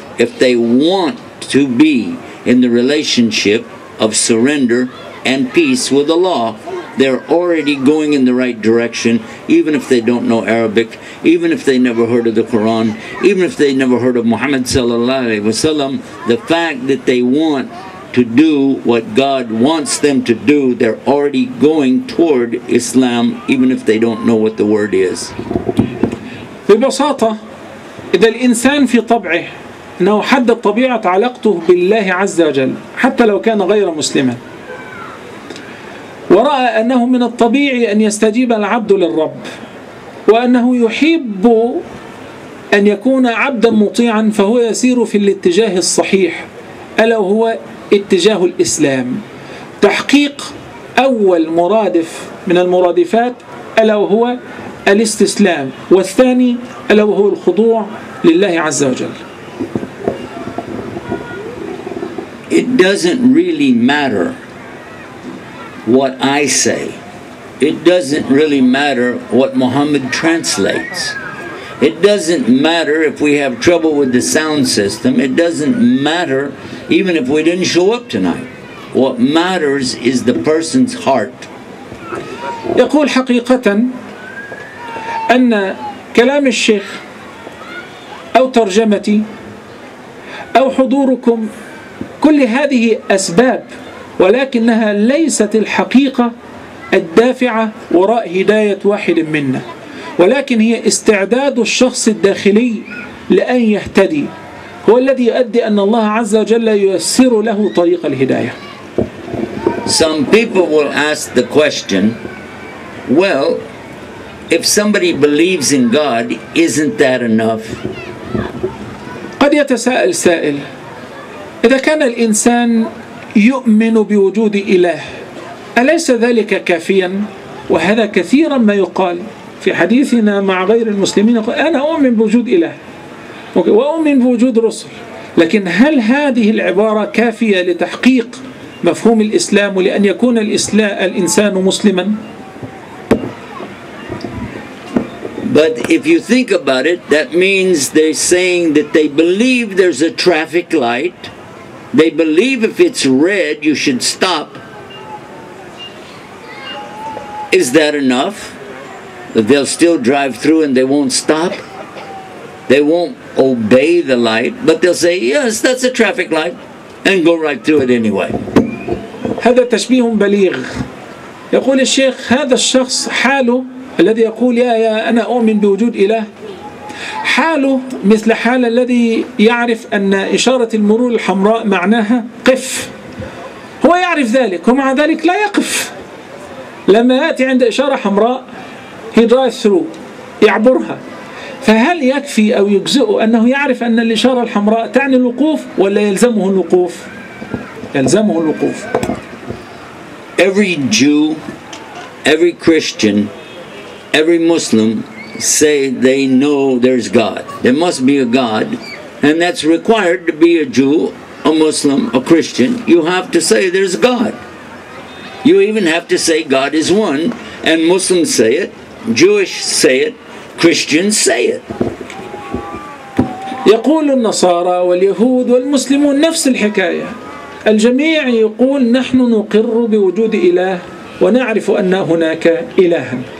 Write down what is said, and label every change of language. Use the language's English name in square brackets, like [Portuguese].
[English] If they want to be in the relationship of surrender and peace with Allah, they're already going in the right direction, even if they don't know Arabic, even if they never heard of the Quran, even if they never heard of Muhammad sallallahu alaihi wasallam. The fact that they want to do what God wants them to do, they're already going toward Islam, even if they don't know what the word is. [Arabic] ببساطة، إذا الإنسان في طبعه أنه حدد طبيعة علاقته بالله عز وجل حتى لو كان غير مسلما، ورأى أنه من الطبيعي أن يستجيب العبد للرب، وأنه يحب أن يكون عبدا مطيعا، فهو يسير في الاتجاه الصحيح، ألا وهو اتجاه الإسلام. تحقيق أول مرادف من المرادفات ألا وهو الاستسلام، والثاني ألا وهو الخضوع لله عز وجل. [English] It doesn't really matter what I say. It doesn't really matter what Muhammad translates. It doesn't matter if we have trouble with the sound system. It doesn't matter even if we didn't show up tonight. What matters is the person's heart. [Arabic] يقول حقيقة أن كلام الشيخ أو ترجمتي أو حضوركم كل هذه أسباب، ولكنها ليست الحقيقة الدافعة وراء هداية واحد منا، ولكن هي استعداد الشخص الداخلي لأن يهتدي هو الذي يؤدي أن الله عز وجل ييسر له طريق الهداية. [English] Some people will ask the question, well, if somebody believes in God, isn't that enough? [Arabic] قد يتساءل سائل: إذا كان الإنسان يؤمن بوجود إله أليس ذلك كافيا؟ وهذا كثيرا ما يقال في حديثنا مع غير المسلمين، يقول أنا أؤمن بوجود إله وأؤمن بوجود رسل، لكن هل هذه العبارة كافية لتحقيق مفهوم الإسلام ولأن يكون الإنسان مسلما؟ [English] But if you think about it, that means they're saying that they believe there's a traffic light. They believe if it's red, you should stop. Is that enough? That they'll still drive through and they won't stop? They won't obey the light, but they'll say, yes, that's a traffic light, and go right through it anyway. [Arabic] هذا تشبيه بليغ. يقول الشيخ هذا الشخص حاله الذي يقول يا أنا أؤمن بوجود إله، حاله مثل حال الذي يعرف أن إشارة المرور الحمراء معناها قف. هو يعرف ذلك ومع ذلك لا يقف. لما يأتي عند إشارة حمراء [English] he drives through، [Arabic] يعبرها. فهل يكفي أو يجزئه أنه يعرف أن الإشارة الحمراء تعني الوقوف ولا يلزمه الوقوف؟ يلزمه الوقوف. [English] Every Jew, every Christian, every Muslim say they know there's God. There must be a God, and that's required to be a Jew, a Muslim, a Christian. You have to say there's God. You even have to say God is one, and Muslims say it, Jewish say it, Christians say it. [Arabic] يقول النصارى واليهود والمسلمون نفس الحكاية. الجميع يقول نحن نقر بوجود إله ونعرف أن هناك إلها.